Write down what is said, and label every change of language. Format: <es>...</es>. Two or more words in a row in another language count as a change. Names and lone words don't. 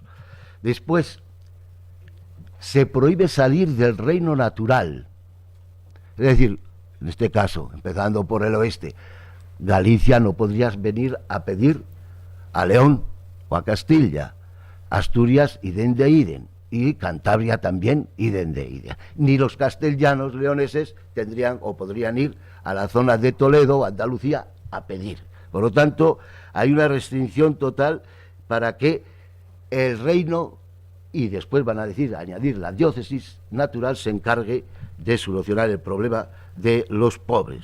<es>Después, se prohíbe salir del reino natural. Es decir, en este caso, empezando por el oeste, Galicia no podrías venir a pedir a León o a Castilla. Asturias, idem de idem. Y Cantabria también, idem de idem. Ni los castellanos leoneses tendrían o podrían ir a la zona de Toledo, Andalucía, a pedir. Por lo tanto, hay una restricción total para que el reino, y después van a decir, añadir la diócesis natural, se encargue de solucionar el problema de los pobres.</es>